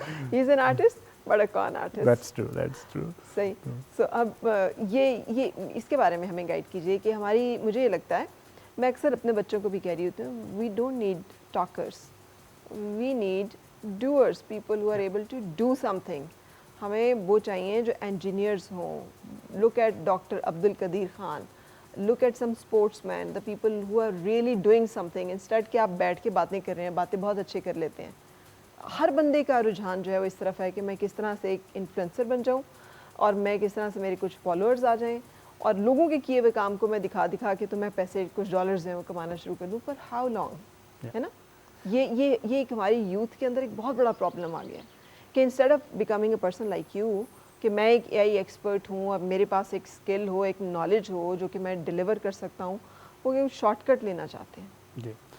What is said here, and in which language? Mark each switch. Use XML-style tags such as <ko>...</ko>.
<en>He's an artist, but a con artist. That's true. That's true.</en> <ur>صحیح. So اب یہ اس کے بارے میں ہمیں گائیڈ کیجیے کہ مجھے یہ لگتا ہے, میں اکثر اپنے بچوں کو بھی کہہ رہی ہوتی ہوں,</ur> <en>we don't need talkers. We need doers, people who are able to do something.</en> <ur>ہمیں وہ چاہیے جو انجینئرز ہوں.</ur> <en>Look at Dr. Abdul Qadir Khan. Look at some sportsmen, the people who are really doing something.</en> <ur>Instead کہ آپ بیٹھ کے باتیں کر رہے ہیں, باتیں بہت اچھے کر لیتے ہیں. ہر بندے کا رجحان جو ہے وہ اس طرف ہے کہ میں کس طرح سے ایک انفلوئنسر بن جاؤں, اور میں کس طرح سے میرے کچھ فالوورز آ جائیں, اور لوگوں کے کیے ہوئے کام کو میں دکھا کے تو میں پیسے کچھ ڈالرز ہیں وہ کمانا شروع کر دوں. پر</ur> <en>how long,</en> <ur>ہے نا. یہ ایک ہماری یوتھ کے اندر ایک بہت بڑا پرابلم آ گیا ہے کہ</ur> <en>instead of becoming a person like you,</en> <ur>کہ میں ایک اے آئی ایکسپرٹ ہوں اور میرے پاس ایک اسکل ہو, ایک نالج ہو جو کہ میں ڈیلیور کر سکتا ہوں, وہ شارٹ کٹ لینا چاہتے ہیں.</ur>